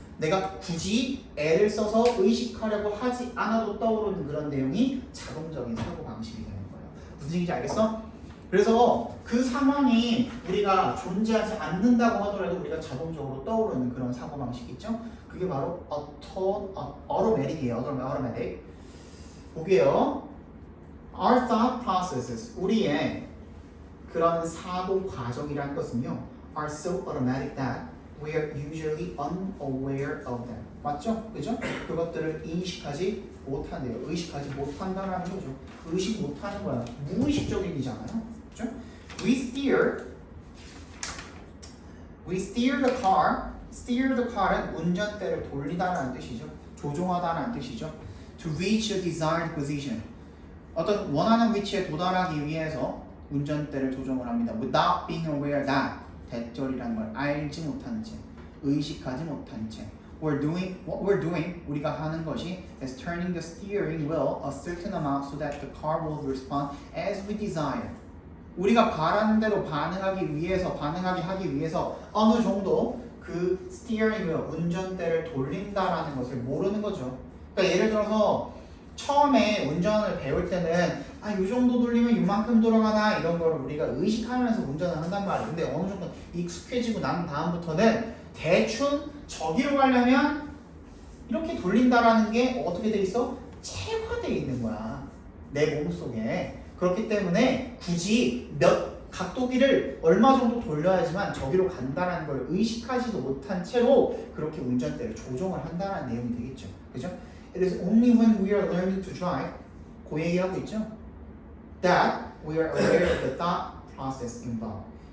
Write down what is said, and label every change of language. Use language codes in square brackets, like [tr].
[ko] 내가 굳이 애를 써서 의식하려고 하지 않아도 떠오르는 그런 내용이 자동적인 사고 방식이 되는 거예요. 무슨 얘기인지 알겠어? 그래서 그 상황이 우리가 존재하지 않는다고 하더라도 우리가 자동적으로 떠오르는 그런 사고방식 있죠? 그게 바로 automatic이에요. automatic. 보게요. [en] Our thought processes, [ko] 우리의 그런 사고 과정이라는 것은요, [en] are so automatic that we are usually unaware of them. [ko] 맞죠? 그죠? 그것들을 인식하지 못한대요. 의식하지 못한다는 거죠. 의식 못하는 거야. 무의식적인 일이잖아요. 그죠? [en] We steer the car. steer the car [ko] 은 운전대를 돌리다라는 뜻이죠. 조종하다라는 뜻이죠. [en] To reach a desired position. [ko] 어떤 원하는 위치에 도달하기 위해서 운전대를 조정을 합니다. [en] Without being aware that. [ko] 대절이라는 걸 알지 못한 채, 의식하지 못한 채. [en] What we're doing, [ko] 우리가 하는 것이 [en] is turning the steering wheel a certain amount so that the car will respond as we desire. [ko] 우리가 바라는 대로 반응하게 하기 위해서 어느 정도 그 스티어링 휠, 운전대를 돌린다라는 것을 모르는 거죠. 그러니까 예를 들어서 처음에 운전을 배울 때는 이 정도 돌리면 이만큼 돌아가나 이런 걸 우리가 의식하면서 운전을 한단 말이에요. 근데 어느 정도 익숙해지고 난 다음부터는 대충 저기로 가려면 이렇게 돌린다라는 게 어떻게 돼 있어? 체화돼 있는 거야. 내 몸속에. 그렇기 때문에 굳이 몇 각도기를 얼마 정도 돌려야지만 저기로 간다라는 걸 의식하지도 못한 채로 그렇게 운전대를 조정을 한다는 내용이 되겠죠. 그죠? [en] It is only when we are learning to drive, [ko] 그 얘기하고 있죠. [en] That we are aware of the thought process involved.